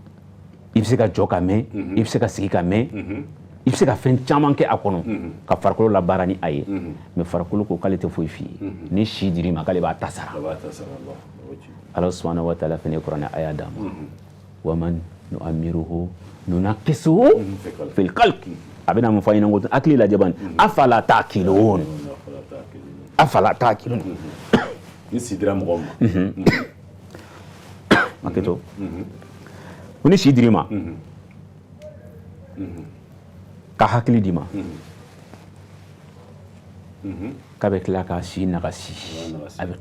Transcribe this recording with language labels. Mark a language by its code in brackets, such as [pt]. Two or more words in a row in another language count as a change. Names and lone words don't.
[bm] bɛ se ka jɔ ka mɛn i bɛ se ka sigi ka mɛn i bɛ se ka fɛn caman kɛ a kɔnɔ ka farikolo labaara ni a ye mais farikolo ko k'ale tɛ foyi f'i ye ni si dir'i ma k'ale b'a ta sara ala [ar] سبحانه وتعالى [bm] fɛnɛ kuranɛ aya d'a ma [ar] ومن نعمره ننكسه في الخلق [bm] a bɛna mun fɔ an ɲɛna ko hakili lajɛ bani [ar] أفلا تعقلون أفلا تعقلون [bm] ni si dira mɔgɔ ma hakɛto ko ni si dir'i ma ka hakili di ma k'a bɛ tila ka si nagasi a bɛ